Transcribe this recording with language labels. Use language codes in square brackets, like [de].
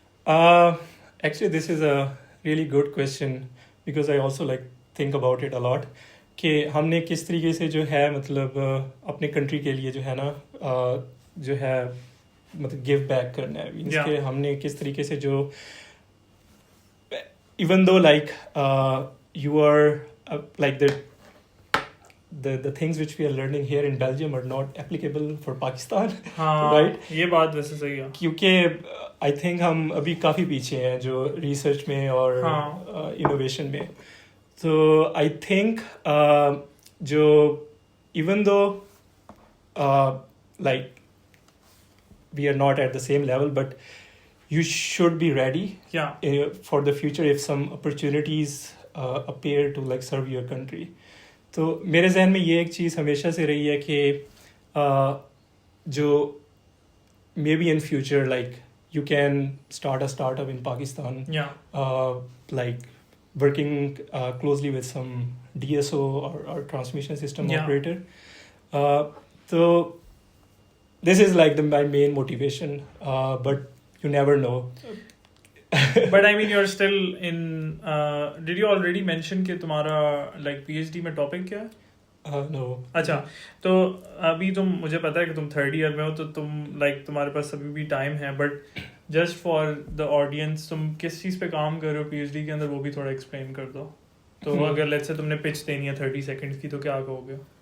[en] Actually this is a really good question because I also like think about it a lot [ur] کہ ہم نے کس طریقے سے جو ہے مطلب اپنے کنٹری کے لیے جو ہے نا جو ہے مطلب گیو بیک کرنا ہے, [en] Means کہ ہم نے کس طریقے سے جو even though like you are like the things which we are learning here in Belgium are not applicable for Pakistan. [ur] right, یہ بات ویسے صحیح ہے کیونکہ [en] I think [ur] ہم ابھی کافی پیچھے ہیں جو ریسرچ میں اور انوویشن میں. [en] تو I think جو even though like we are not at the same level, but you should be ready for the future if some opportunities appear to like serve your country. [ur] تو میرے ذہن میں یہ ایک چیز ہمیشہ سے رہی ہے کہ جو [en] Maybe in future like you can start a startup in Pakistan, لائک working closely with some DSO or transmission system operator. So this is like my main motivation, but you never know. But I mean you're still in did you already mention کہ [ur] تمہارا [en] like PhD میں topic کیا ہے؟ No. [ur] اچھا تو ابھی تم مجھے پتا ہے کہ تم تھرڈ ایئر میں ہو تو تم لائک تمہارے پاس ابھی بھی ٹائم ہے [en] but just for the audience [ur] تم کس چیز پہ کام کر رہے ہو پی ایچ ڈی کے اندر وہ بھی تھوڑا ایکسپلین کر دو. تو اگر لیٹس سے تم نے پچ دینی ہے 30 سیکنڈ کی تو کیا کہو گے؟